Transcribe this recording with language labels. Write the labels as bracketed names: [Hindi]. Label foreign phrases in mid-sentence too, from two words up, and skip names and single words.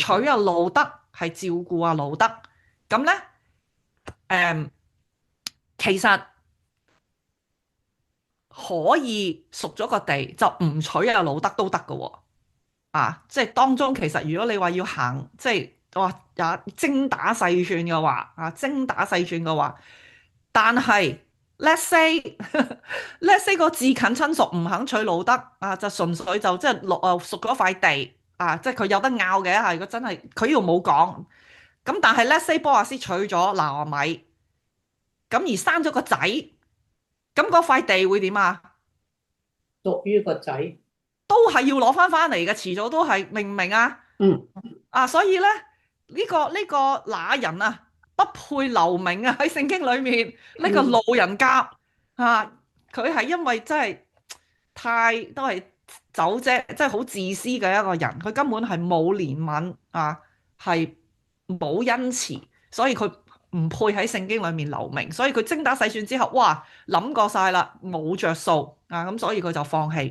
[Cantonese] 娶阿路德係照顧阿路德。咁咧其實可以贖咗個地就唔娶阿路德都得㗎喎。即係當中其實如果你話要行即係話也精打細算嘅話但係 [English] let's say let's say [Cantonese] 個至近親屬唔肯娶路德就純粹就即係贖咗塊地即係佢有得拗嘅如果真係佢呢度冇講咁，但係 [English] let's say [Cantonese] 波亞斯娶咗拿俄米，咁而生咗個仔，咁嗰塊地會點啊？屬於個仔，都係要攞翻嚟嘅，遲早都係，明唔明啊？嗯所以咧呢個那人不配留名喺聖經裏面呢個路人甲佢係因為真係太都係走啫，即係好自私嘅一個人，佢根本係冇憐憫係冇恩慈，所以佢唔配喺聖經裏面留名，所以佢精打細算之後，哇諗過晒啦，冇着數咁所以佢就放棄。